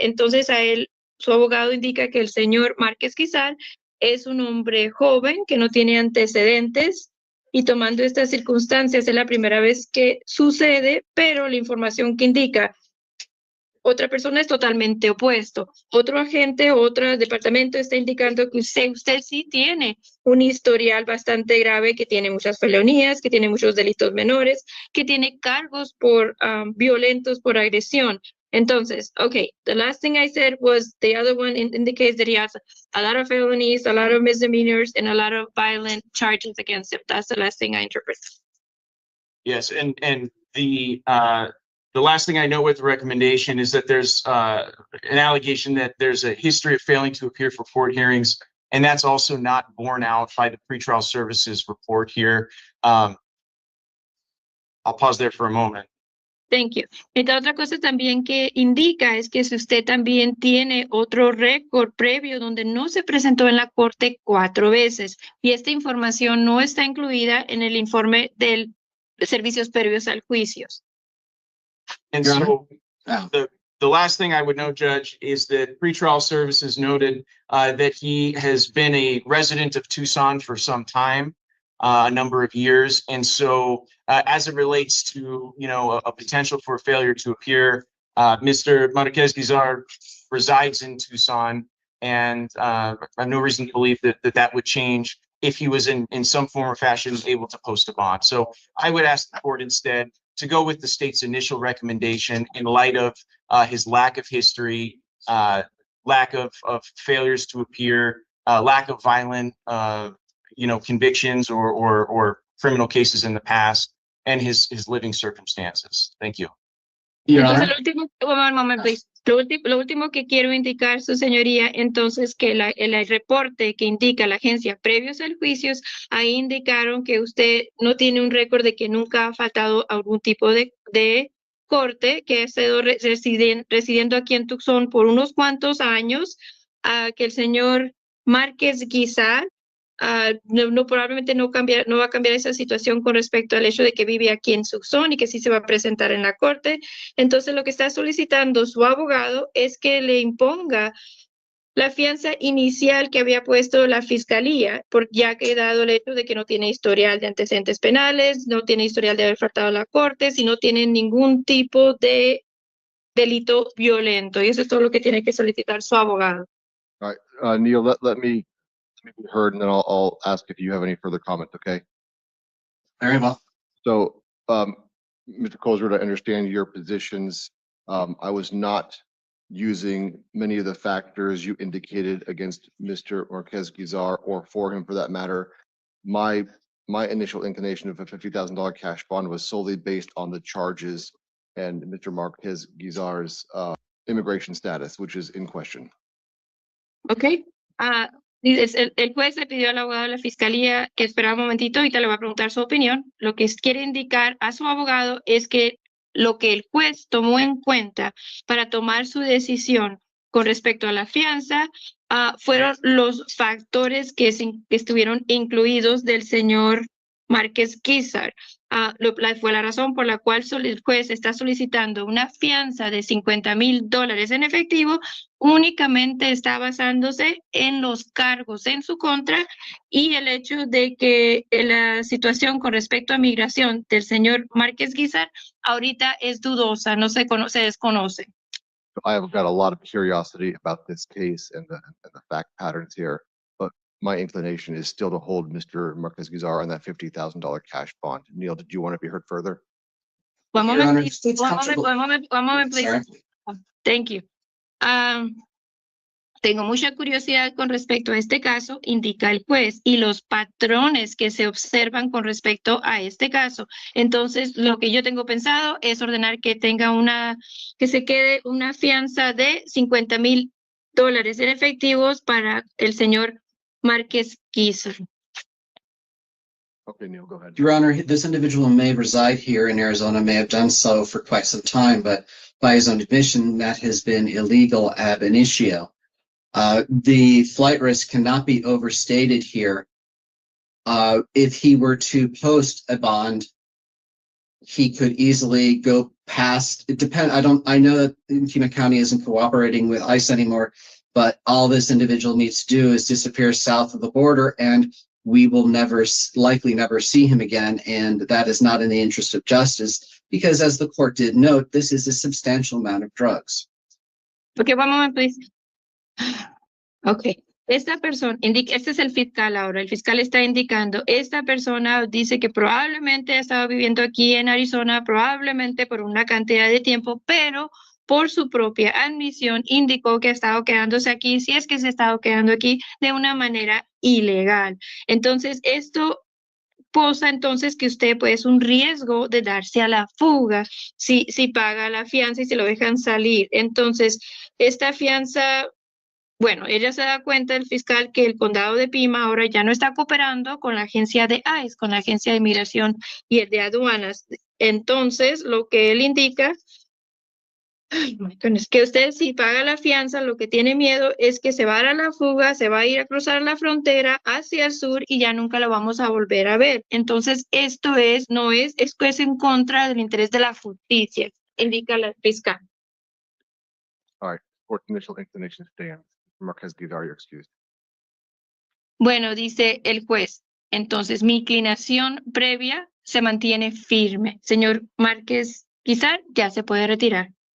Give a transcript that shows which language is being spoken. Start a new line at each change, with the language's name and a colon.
Spanish: Entonces a él, su abogado indica que el señor Márquez-Guizar es un hombre joven que no tiene antecedentes, y tomando estas circunstancias es la primera vez que sucede, pero la información que indica otra persona es totalmente opuesto. Otro agente, otro departamento está indicando que usted sí tiene un historial bastante grave, que tiene muchas felonías, que tiene muchos delitos menores, que tiene cargos por violentos por agresión.
English: Entonces, okay, the last thing I said was the other one indicates that he has a lot of felonies, a lot of misdemeanors, and a lot of violent charges against him. That's the last thing I interpret. Yes, and the last thing I know with the recommendation is that there's an allegation that there's a history of failing to appear for court hearings, and that's also not borne out by the pretrial services report here. I'll pause there for a moment. Thank you.
Spanish: Esta otra cosa también que indica es que si usted también tiene otro récord previo donde no se presentó en la corte 4 veces, y esta información no está incluida en el informe de servicios previos al juicio.
English: And Your so Oh. the last thing I would note, Judge, is that pretrial services noted that he has been a resident of Tucson for some time, a number of years. And so as it relates to, a potential for failure to appear, Mr. Marquez-Guizar resides in Tucson, and I have no reason to believe that would change if he was in some form or fashion able to post a bond. So I would ask the court instead to go with the state's initial recommendation in light of his lack of history, lack of failures to appear, lack of violent, convictions or criminal cases in the past, and his living circumstances. Thank you. Your
Spanish: Entonces,
English: Honor, one moment, please.
Spanish: Lo último que quiero indicar, su señoría, entonces que el reporte que indica la agencia previos al juicio, ahí indicaron que usted no tiene un récord de que nunca ha faltado algún tipo de corte, que ha estado residiendo aquí en Tucson por unos cuantos años, que el señor Márquez-Guizar probablemente no va a cambiar esa situación con respecto al hecho de que vive aquí en Tucson y que sí se va a presentar en la corte. Entonces, lo que está solicitando su abogado es que le imponga la fianza inicial que había puesto la fiscalía, ya que dado el hecho de que no tiene historial de antecedentes penales, no tiene historial de haber faltado a la corte, si no tiene ningún tipo de delito violento. Y eso es todo lo que tiene que solicitar su abogado.
English: All right, Neil, let me be heard, and then I'll ask if you have any further comment, okay? very well. So, Mr. Colesworth, I understand your positions. I was not using many of the factors you indicated against Mr. Marquez-Guizar, or for him for that matter. My initial inclination of a $50,000 cash bond was solely based on the charges and Mr. Marquez-Guizar's immigration status, which is in question.
Spanish: ¿Ok? El juez le pidió al abogado de la fiscalía que esperara un momentito, ahorita le va a preguntar su opinión. Lo que quiere indicar a su abogado es que lo que el juez tomó en cuenta para tomar su decisión con respecto a la fianza fueron los factores que estuvieron incluidos del señor Márquez Guizar. Fue la razón por la cual el juez está solicitando una fianza de $50,000 en efectivo. Únicamente está basándose en los cargos en su contra y el hecho de que la situación con respecto a migración del señor Márquez Guizar ahorita es dudosa, no se desconoce.
English: I've got a lot of curiosity about this case and the fact patterns here, but my inclination is still to hold Mr. Marquez Guizar on that $50,000 cash bond. Neil, did you want to be heard further? One Your moment, Honor, please. it's comfortable. One moment, please. Sorry. Thank you.
Spanish: Tengo mucha curiosidad con respecto a este caso, indica el juez, y los patrones que se observan con respecto a este caso. Entonces, lo que yo tengo pensado es ordenar que que se quede una fianza de $50,000 en efectivos para el señor Márquez Guizar.
English: Okay, Neil, go ahead. Your Honor, this individual may reside here in Arizona, may have done so for quite some time, but by his own admission, that has been illegal ab initio. The flight risk cannot be overstated here. If he were to post a bond, he could easily go past, I know that Pima County isn't cooperating with ICE anymore, but all this individual needs to do is disappear south of the border and we will likely never see him again. And that is not in the interest of justice because as the court did note, this is a substantial amount of drugs. Okay, one moment, please.
Spanish: Ok, esta persona, este es el fiscal ahora, el fiscal está indicando, esta persona dice que probablemente ha estado viviendo aquí en Arizona, probablemente por una cantidad de tiempo, pero por su propia admisión indicó que ha estado quedándose aquí, si es que se ha estado quedando aquí de una manera ilegal. Entonces, esto posa entonces que usted pues un riesgo de darse a la fuga si paga la fianza y se lo dejan salir. Entonces, esta fianza... Bueno, ella se da cuenta, el fiscal, que el condado de Pima ahora ya no está cooperando con la agencia de ICE, con la agencia de migración y el de aduanas. Entonces, lo que él indica, es que usted si paga la fianza, lo que tiene miedo es que se va a dar a la fuga, se va a ir a cruzar la frontera hacia el sur y ya nunca lo vamos a volver a ver. Entonces, esto es en contra del interés de la justicia, indica el fiscal.
English: All right, court's initial inclination stands. Marquez Guizar, you're excused.
Spanish: Bueno, dice el juez, entonces mi inclinación previa se mantiene firme. Señor Márquez Guizar, ya se puede retirar.